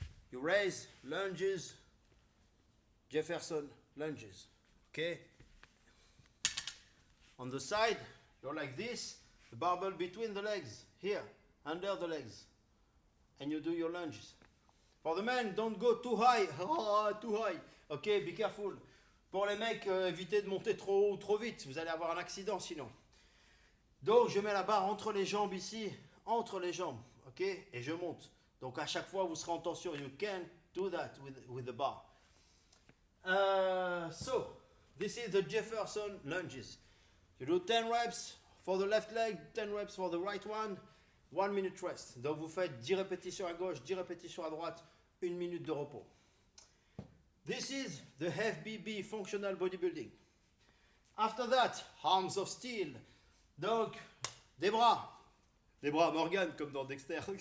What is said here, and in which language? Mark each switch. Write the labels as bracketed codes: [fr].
[en] You raise, lunges, Jefferson lunges, okay. On the side, you're like this, the barbell between the legs, here, under the legs, and you do your lunges. For the men, don't go too high, too high, ok, be careful. [fr] Pour les mecs, évitez de monter trop haut ou trop vite, vous allez avoir un accident sinon. Donc je mets la barre entre les jambes ici, entre les jambes, ok, et je monte. Donc à chaque fois, vous serez en tension. [en] You can do that with the bar. So, this is the Jefferson lunges. You do 10 reps for the left leg, 10 reps for the right one, 1 minute rest. [fr] Donc vous faites 10 répétitions à gauche, 10 répétitions à droite, 1 minute de repos. [en] This is the FBB, functional bodybuilding. After that, arms of steel. [fr] Donc, des bras. Des bras Morgan, comme dans Dexter.